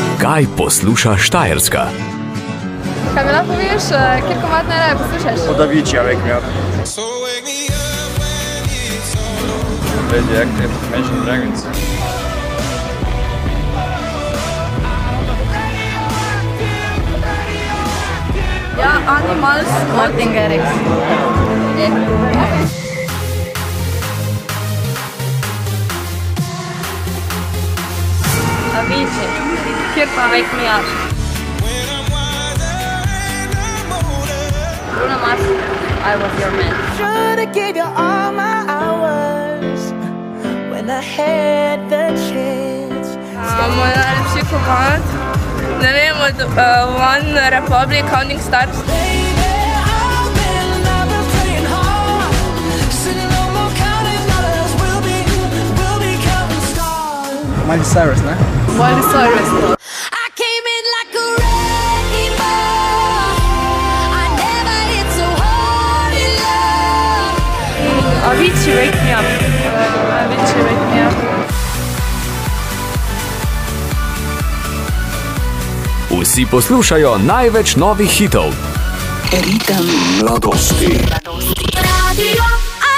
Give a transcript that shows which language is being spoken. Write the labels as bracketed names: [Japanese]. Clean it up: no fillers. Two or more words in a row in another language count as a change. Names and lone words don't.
[Slovenian] Naj posluša Štajerska. Kaj mi lahko poveš, kjer komad najraje poslušaš? Podavičja, [English] wake me up. Radioactive, Imagine Dragons. [Slovenian] Ja, Animals, Martin Garrix. Avicii, kjer pa Wake Me Up. [English] Bruno Mars, I Was Your Man. Should've gave you all my hours when I had the chance. [Slovenian] Moj najljubši komad, ne vem, od One Republic, Counting Stars. Miley Cyrus, ne? Miley Cyrus. [English] I came in like a wrecking ball. I never hit so hard in love. [Slovenian] Avicii, Wake Me Up. Avicii, Wake Me Up. Vsi poslušajo največ novih hitov. Ritem mladosti. Radio